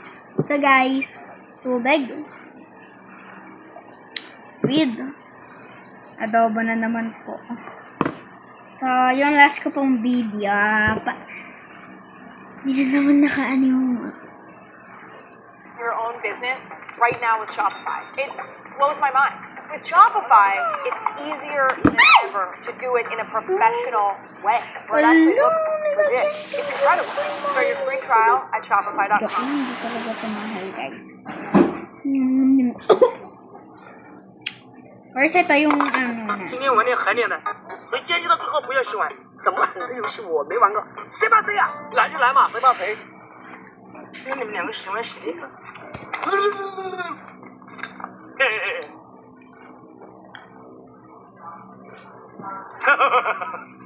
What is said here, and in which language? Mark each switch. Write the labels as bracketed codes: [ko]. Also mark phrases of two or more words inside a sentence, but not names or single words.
[en] So guys, [tl] tubig. With adobo na naman po. So, yung last ko pong video. Hindi na naman nakaano yung... [en] Your own business right now with Shopify. It blows my mind. With Shopify, it's easier than ever to do it in a professional way. Where it actually looks legit. It's incredible. Start your free trial at Shopify.com. [tl] Hindi talaga ito mahal, guys. First, ito yung ano na. [zh] 今天玩那海脸的，没建议的最好不要去玩。什么狠的游戏我没玩过，谁怕谁呀？来就来嘛，谁怕谁？因为你们两个喜欢谁？嘿嘿嘿。哈哈哈哈哈！